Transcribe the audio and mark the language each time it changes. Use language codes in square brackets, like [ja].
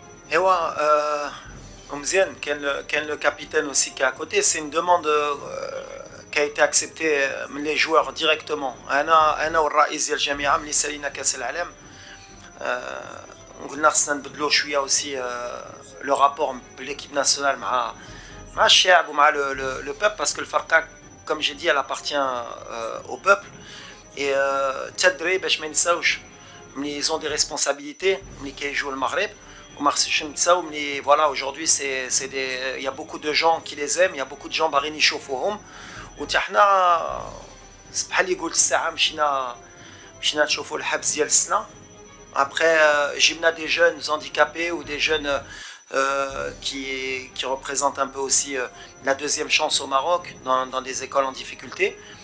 [fr] Et ouais, Omzian, qui est le capitaine aussi qui est à côté, c'est une demande qui a été acceptée par les joueurs directement. [ar] أنا والرئيس ديال الجامعة ملي سالينا كأس العالم قلنا خصنا نبدلو شوية [fr] aussi le rapport de l'équipe nationale [ar] مع الشعب ومع [fr] le peuple, parce que le Farqa, comme j'ai dit, elle appartient au peuple. [ar] Et تدري باش ما ينساوش ملي [fr] ils ont des responsabilités [ar] ملي كيجيو المغرب. [fr] Voilà, aujourd'hui, il y a beaucoup de gens qui les aiment, il y a beaucoup de gens qui les يشوفوهم. [ar] وتحنا بحال اللي قلت الساعة مشينا نشوفوا الحبس ديال السنة. [fr] Après, جبنا des jeunes handicapés ou des jeunes qui représentent un peu aussi la deuxième chance au Maroc dans des écoles en difficulté.